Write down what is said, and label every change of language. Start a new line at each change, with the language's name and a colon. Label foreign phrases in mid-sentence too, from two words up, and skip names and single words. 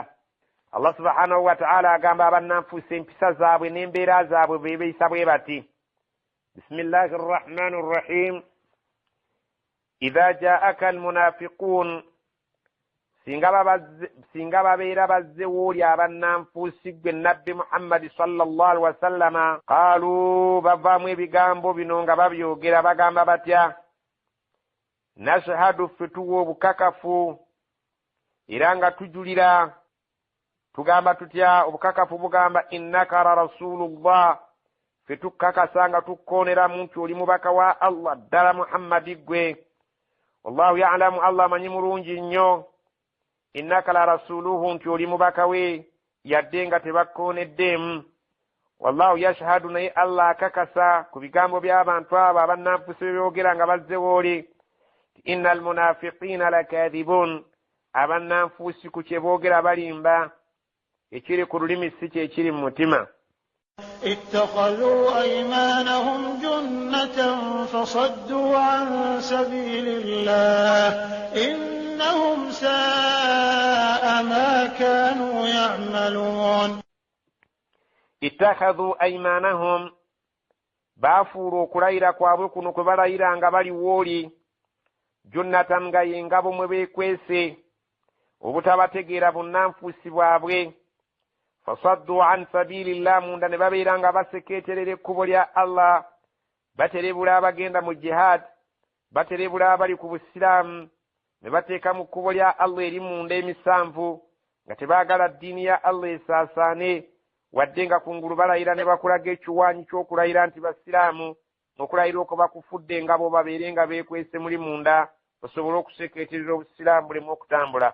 Arabic: الله سبحانه وتعالى
Ganda: agamba abannanfuusi empisa zaabwe n'embeera zaabwe bwe beeyisa bwe bati.
Arabic: بسم الله الرحمن الرحيم. إذا جاءك المنافقون,
Ganda: singa babeera bazze wooli abannanfuusi gwe nabbi Muhammadi
Arabic: صلى الله عليه وسلم,
Ganda: qaalu, bavaamu ebigambo bino nga babyogera bagamba batya? Nashhadu, ffe tuwa obukakafu era nga tujulira, tugamba tutya? Obukakafu bugamba
Arabic: إنك لرسول الله,
Ganda: ffe tukakasa nga tukkooneramu nti oli mubaka wa Allah ddala Muhammadi gwe.
Arabic: والله يعلم,
Ganda: Allah amanyi mulungi nnyo,
Arabic: إنك لرسوله,
Ganda: nti oli mubaka we yadde nga tebakkooneddeemu.
Arabic: والله يشهد,
Ganda: naye Allah akakasa ku bigambo by'abantu abo abannanfuusi bebyogera nga bazze wooli,
Arabic: إن المنافقين لكاذبون,
Ganda: abannanfuusi ku kye boogera balimba, ekiri ku lulimi si kye kiri mu mutima.
Arabic: اتخذوا أيمانهم جنة فصدوا عن سبيل الله إنهم ساء ما كانوا يعملون. اتخذوا أيمانهم,
Ganda: bafuula okulayira kwabwe kuno kwe balayira nga bali wooli, junnatan, nga y'engabo mwe beekwese obutabategeera bunnanfuusi bwabwe.
Arabic: فصدوا عن سبيل الله,
Ganda: munda ne babeera nga basekeeterera ekkubo lya Allah, baterebula abagenda mu jihad, baterebula abali ku busiraamu, ne bateeka mu kkubo lya Allah eri munda emisanvu, nga tebaagala ddiini ya Allah esaasaane, wadde nga kungulu balayira ne bakulaga ekiwaanyi ky'okulayira nti basiraamu, okulayira okwo bakufudde nga bo babeere nga beekwese muli munda, basobole okusekeeterera obusiraamu bulemu okutambula.